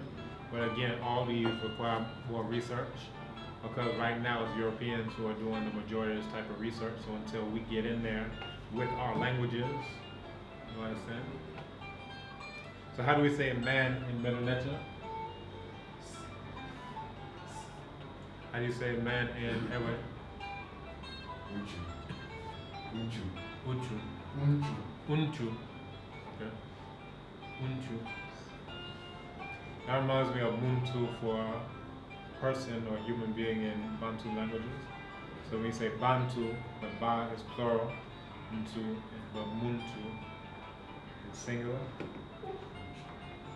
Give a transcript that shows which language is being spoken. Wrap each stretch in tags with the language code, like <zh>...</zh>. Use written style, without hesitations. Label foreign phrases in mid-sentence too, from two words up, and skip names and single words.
<en>But again, all these require more research, because right now it's Europeans who are doing the majority of this type of research. So until we get in there with our languages, you understand? So how do we say man in Medu Neter? How do you say man in Ewe? Unchu. Uchu. Unchu. Okay. Unchu. That reminds me of Muntu for person or human being in Bantu languages. So when you say Bantu, the Ba is plural, Muntu, but Muntu is singular.</en>